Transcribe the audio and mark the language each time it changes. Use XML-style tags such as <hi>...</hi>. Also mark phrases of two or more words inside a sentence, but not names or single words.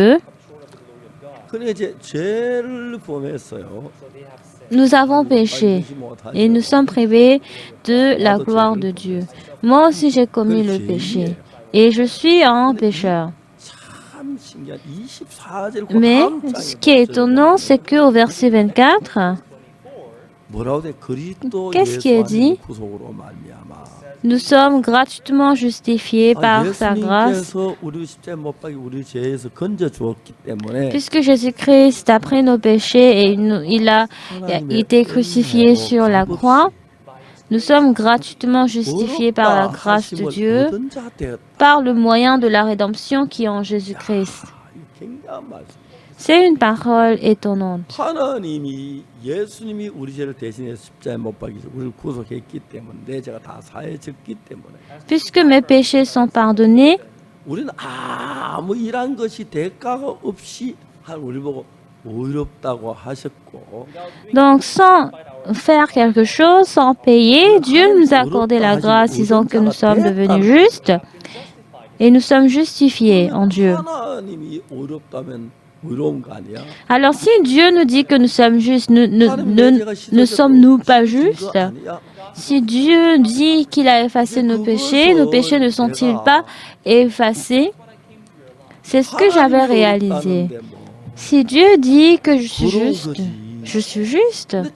<fr>» Nous avons péché et nous sommes privés de la gloire de Dieu. Moi aussi, j'ai commis le péché et je suis un pécheur. Mais ce qui est étonnant, c'est qu'au verset 24,</fr> <ko>뭐라고 돼? 그리스도</ko> <fr>Qu'est-ce qui est</fr> <ko>예수</ko> <fr>dit?</fr> <ko>안에서 구속으로 말미암아.</ko> <fr>Nous sommes gratuitement justifiés par sa grâce,</fr> <ko>예수님께서 우리 십자가에 못 박이 우리 죄에서 건져 주었기 때문에</ko> <fr>puisque Jésus-Christ a pris nos péchés et il a été crucifié sur la croix. Nous sommes gratuitement justifiés par la grâce de Dieu,</fr> <ko>얻은 자 되었다.</ko> <fr>par le moyen de la rédemption qui est en Jésus-Christ.</fr> <ko>이 굉장한 말씀.</ko> <fr>C'est une parole étonnante.</fr> <ko>하나님이 예수님이 우리 죄를 대신해서 십자가에 못 박이서 우리를 구속했기 때문에 내 죄가 다 사해졌기 때문에</ko> <fr>Puisque mes péchés sont pardonnés,</fr> <ko>우리는 아무 일한 것이 대가가 없이 우리 보고 의롭다고 하셨고</ko> <fr>donc sans faire quelque chose, sans payer, Dieu nous a accordé la grâce disant que nous sommes devenus justes et nous sommes justifiés en Dieu.</fr> <ko>하나님이 의롭다면 의로운 거 아니야?</ko> <fr>Alors si Dieu nous dit que nous sommes justes, ne sommes-nous pas justes? Si Dieu dit qu'il a effacé nos péchés ne sont-ils pas effacés? C'est ce que j'avais réalisé. Si Dieu dit que je suis juste, je suis juste.</fr>